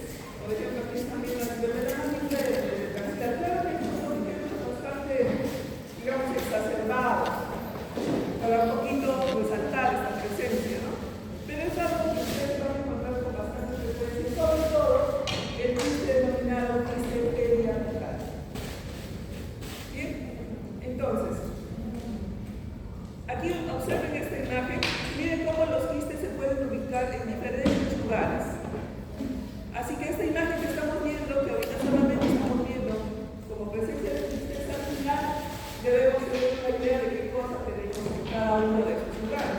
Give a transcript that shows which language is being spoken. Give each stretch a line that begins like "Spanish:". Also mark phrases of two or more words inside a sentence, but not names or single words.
Spanish: Por ejemplo, aquí están viendo la nivel de la mandíbula y de la maxilar. Claro que estos son ejemplos bastante, digamos, exacerbados, para un poquito resaltar esta presencia, ¿no? Pero es algo que ustedes van a encontrar con bastante frecuencia, sobre todo el quiste denominado quiste periapical. Bien, entonces, aquí observen esta imagen, miren cómo los quistes se pueden ubicar en diferentes lugares. Así que esta imagen que estamos viendo, que ahorita solamente estamos viendo como presencia de quistes al final, debemos tener una idea de qué cosa tenemos en cada uno de estos lugares.